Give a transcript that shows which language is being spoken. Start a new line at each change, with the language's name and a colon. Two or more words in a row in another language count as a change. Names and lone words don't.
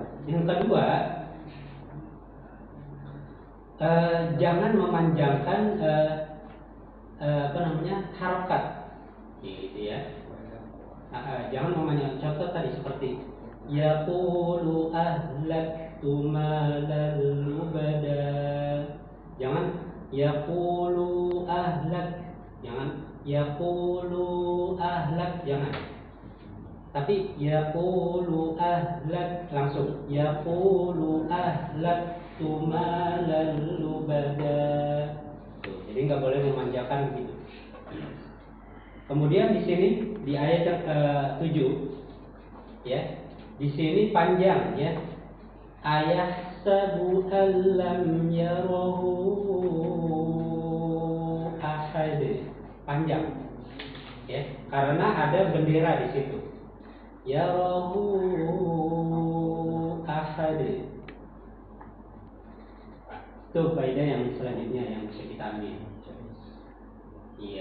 Indonesian: Yang kedua, jangan memanjangkan harokat, gitu ya. Jangan memanjangkan. Contoh tadi seperti
Arabic: يقول أهلكت مالا لبدا.
Indonesian: Jangan
Arabic: يقول أهلك,
Indonesian: jangan
Arabic: يقول أهلك,
Indonesian: jangan. Tapi
Arabic: يقول أهلك
Indonesian: langsung.
Arabic: يقول أهلكت مالا لبدا.
Indonesian: Jadi nggak boleh memanjakan begitu. Kemudian di sini di ayat yang ke-7, ya, di sini panjang, ya.
Arabic: أيحسب أن لم يره أحد,
Indonesian: panjang, ya, karena ada bendera di situ.
Arabic: يره أحد.
Indonesian: Itu faedah yang selanjutnya yang bisa kita ambil. Iya.